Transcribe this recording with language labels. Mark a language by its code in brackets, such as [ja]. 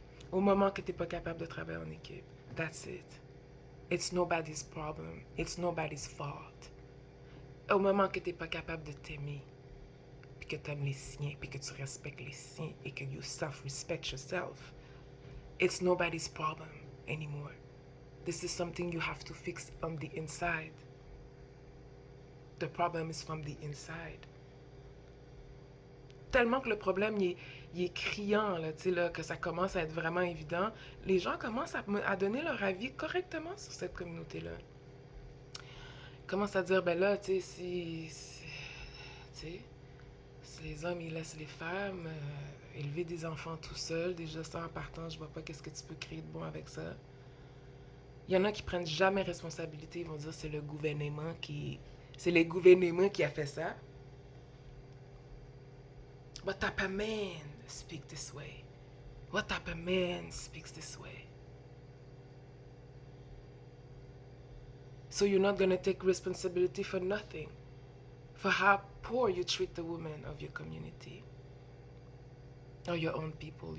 [fr] Au moment que tu n'es pas capable de travailler en équipe. [en] That's it. It's nobody's problem. It's nobody's fault. [fr] Au moment que tu n'es pas capable de t'aimer, puis que tu aimes les siens, puis que tu respectes les siens, et que [en] you self-respect yourself, it's nobody's problem anymore. This is something you have to fix on the inside. The problem is from the inside. [fr] Tellement que le problème il est criant, là, que ça commence à être vraiment évident, les gens commencent à donner leur avis correctement sur cette communauté-là. Ils commencent à dire, ben là, tu sais, si les hommes, ils laissent les femmes élever des enfants tout seuls, déjà ça en partant, je vois pas qu'est-ce que tu peux créer de bon avec ça. Il y en a qui prennent jamais responsabilité, ils vont dire c'est le gouvernement qui... C'est le gouvernement qui a fait ça. [en] What type of man speak this way? What type of man speaks this way? So you're not gonna take responsibility for nothing. For how poor you treat the women of your community. Or your own people.